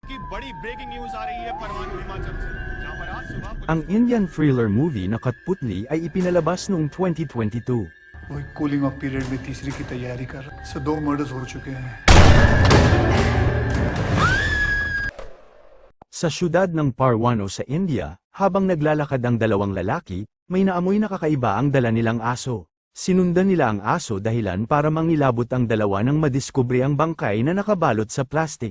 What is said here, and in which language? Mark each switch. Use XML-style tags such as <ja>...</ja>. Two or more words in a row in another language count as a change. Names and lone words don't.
<hi>की बड़ी ब्रेकिंग न्यूज आ रही है परवाणु हिमाचल से जहां पर आज सुबह</hi> <tl>Ang Indian thriller movie na Katputli ay ipinalabas noong 2022.</tl> <hi>वो एक</hi> <en>cooling off period</en> <hi>में तीसरी की तैयारी कर रहा है। 2 मर्डर्स हो चुके हैं।</hi> <tl>Sa syudad ng Parwano sa India, habang naglalakad ang dalawang lalaki, may naamoy na kakaiba ang dala nilang aso. Sinundan nila ang aso dahilan para mangilabot ang dalawa nang madiskubre ang bangkay na nakabalot sa plastic.</tl>